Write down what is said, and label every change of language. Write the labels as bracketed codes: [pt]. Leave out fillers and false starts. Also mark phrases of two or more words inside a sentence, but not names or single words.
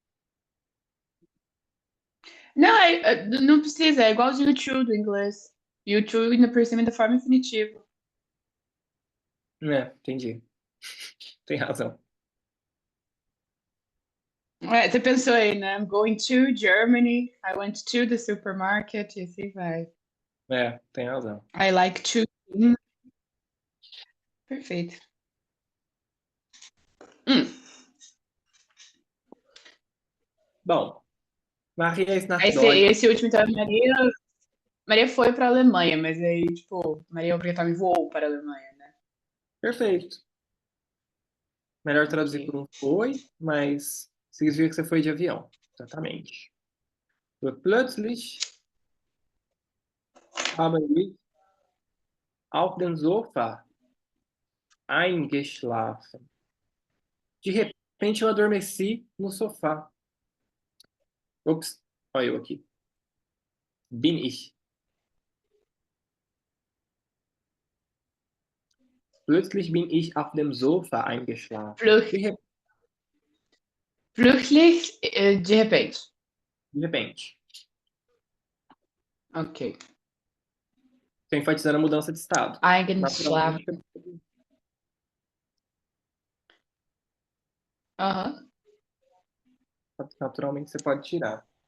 [pt] Não, não precisa, é igualzinho o to do inglês. E o to ainda por cima da forma infinitiva. Entendi. Tem razão. Você pensou aí, né? [en] I'm going to Germany, I went to the supermarket, [pt] e assim vai. Tem razão. [en] I like to. [pt] Perfeito. [de] Bom, Maria ist nach [pt] Esse último, então, Maria foi para a Alemanha, mas aí, tipo, Maria obrigatoriamente voou para a Alemanha, né? Perfeito. Melhor traduzir por Ok. um foi, mas significa que você foi de avião. Exatamente. [de] Plötzlich habe ich auf dem Sofa eingeschlafen. [pt] De repente eu adormeci no sofá. Ops, olha eu aqui. [de] Bin ich. Plötzlich bin ich auf dem Sofa eingeschlafen. Flux, Fluxlich, [pt] de repente. De repente. Ok. Estou enfatizando a mudança de estado. Naturalmente, [de] Eigenschlafen. Aham. [pt] naturalmente você pode tirar.